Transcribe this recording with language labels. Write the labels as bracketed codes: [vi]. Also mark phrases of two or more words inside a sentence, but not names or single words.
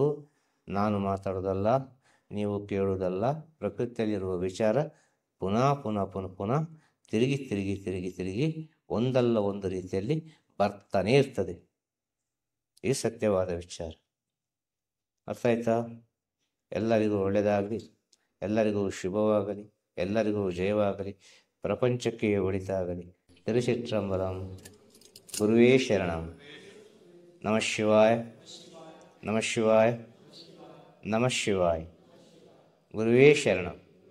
[kn] ನಾನು ಮಾತಾಡೋದಲ್ಲ, ನೀವು ಕೇಳುವುದಲ್ಲ, ಪ್ರಕೃತಿಯಲ್ಲಿರುವ ವಿಚಾರ ಪುನಃ ಪುನಃ ಪುನಃ ಪುನಃ ತಿರುಗಿ ತಿರುಗಿ ತಿರುಗಿ ತಿರುಗಿ ಒಂದಲ್ಲ ಒಂದು ರೀತಿಯಲ್ಲಿ ಬರ್ತಾನೇ ಇರ್ತದೆ. ಈ ಸತ್ಯವಾದ ವಿಚಾರ. ಅರ್ಥ ಆಯ್ತಾ? ಎಲ್ಲರಿಗೂ ಒಳ್ಳೆಯದಾಗಲಿ, ಎಲ್ಲರಿಗೂ ಶುಭವಾಗಲಿ, ಎಲ್ಲರಿಗೂ ಜಯವಾಗಲಿ, ಪ್ರಪಂಚಕ್ಕೆ ಒಳಿತಾಗಲಿ. ತಿರುಚಿಟ್ರಂಬರಂ. [sa] ಗುರುವೇ ಶರಣಂ. ನಮಃ ಶಿವಾಯ, ನಮಃ ಶಿವಾಯ, ನಮಃ ಶಿವಾಯ. ಗುರುವೇ ಶರಣಂ.